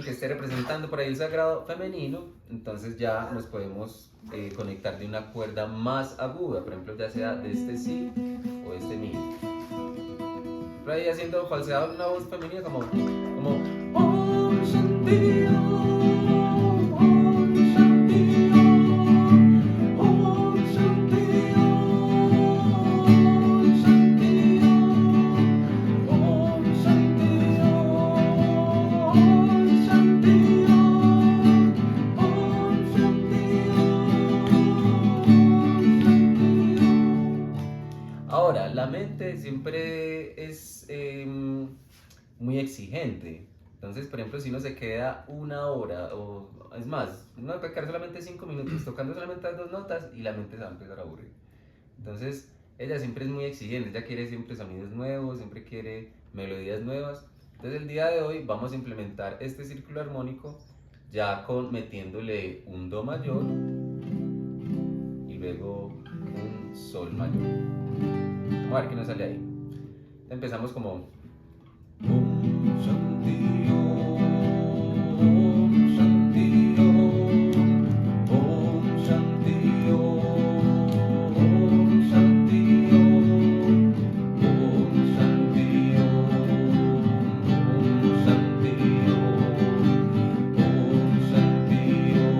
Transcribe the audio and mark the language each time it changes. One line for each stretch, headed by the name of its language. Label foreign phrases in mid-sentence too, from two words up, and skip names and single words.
Spanish: que esté representando por ahí el sagrado femenino, entonces ya nos podemos conectar de una cuerda más aguda, por ejemplo, ya sea de este si o este mi. Por ahí haciendo falseado una voz femenina como
Sanskrit: Om Shanti Om, Om Shanti Om, Om Shanti Om, Shanti Om, Om Shanti Om, Shanti Om, Om Shanti Om.
Spanish: Ahora, la mente siempre es muy exigente. Entonces, por ejemplo, si uno se queda 1 hora, o es más, uno puede quedar solamente 5 minutos tocando solamente las 2 notas y la mente se va a empezar a aburrir. Entonces, ella siempre es muy exigente, ella quiere siempre sonidos nuevos, siempre quiere melodías nuevas. Entonces, el día de hoy vamos a implementar este círculo armónico ya metiéndole un do mayor y luego un sol mayor. Vamos a ver qué nos sale ahí. Empezamos como
Sanskrit: Om Shanti Om, Om Shanti Om, Om Shanti Om, Om Shanti Om, Om Shanti Om, Om Shanti Om, Om Shanti